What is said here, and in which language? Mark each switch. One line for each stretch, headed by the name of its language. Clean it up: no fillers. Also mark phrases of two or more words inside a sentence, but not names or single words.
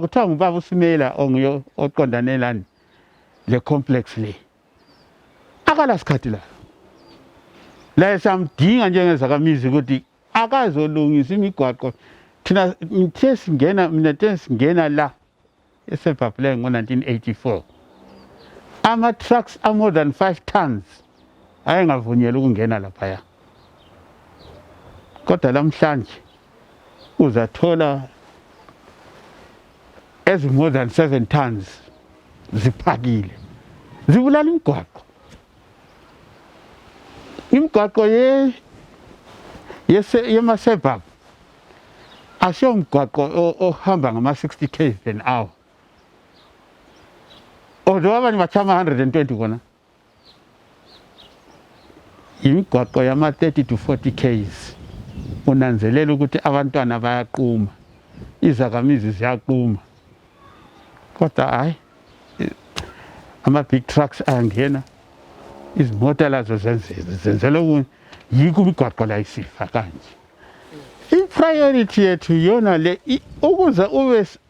North Ndebele: kuthiwa ngubaba uSimela onguye oqondane lani le complex le akala sikhathi la samdinga njengezakhamizi ukuthi akazolungisa imigwaqo thina ngithe singena la eSebhabhule ngo-1984 ama-trucks
English: more than 5 tons
North Ndebele: ayengavunyelwa ukungena laphaya kodwa namhlanje uzathola
English: more than 7 tons
North Ndebele: ziphakile zibulala imigwaqo yemasebhabhu asiyo mgwaqo ohamba ngama-60
English: km an hour
North Ndebele: although abanye bachama 120 kona imigwaqo yama-30 to 40 km unanzelela ukuthi abantwana bayaquma izakhamizi ziyaquma kodwa hayi ama-
English: big trucks
North Ndebele: ayangena izimota lazo zenzela okunye yikho imigwaqo la isifa kanje i-priority yethu yona le ukuze ube